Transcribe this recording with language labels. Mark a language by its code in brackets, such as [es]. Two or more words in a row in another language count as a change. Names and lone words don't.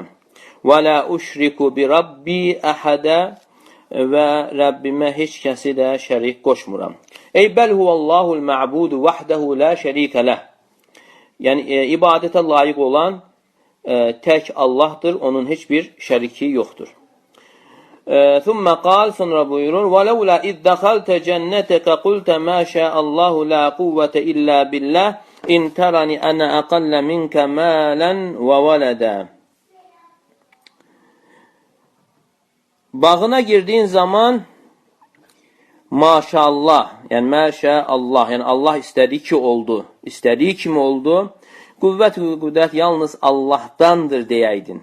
[az] Və [ar] لا أشرك بربي أحدا [az] və Rəbbimə heç kəsi də şərik qoşmuram. [ar] أي بل هو الله المعبود وحده لا شريك له. [az] Yəni, ibadətə layiq olan tək Allahdır, onun heç bir şəriki yoxdur. [ar] ثم قال, [az] sonra buyurur, [ar] وَلَوْلَا إِذْ دَخَلْتَ جَنَّتَكَ قُلْتَ مَا شَاءَ اللّٰهُ لَا قُوَّةَ إِلَّا بِاللّٰهِ إِنْ تَرَنِ أَنَا أَقَلَّ مِنْكَ مَالًا وَوَلَدًا. [az] Bağına girdiğin zaman maşallah, yəni məşəallah, yəni Allah istədiyi ki oldu, istədiyi kimi oldu. Qüvvət və qüdrət yalnız Allahdandır deyəydin.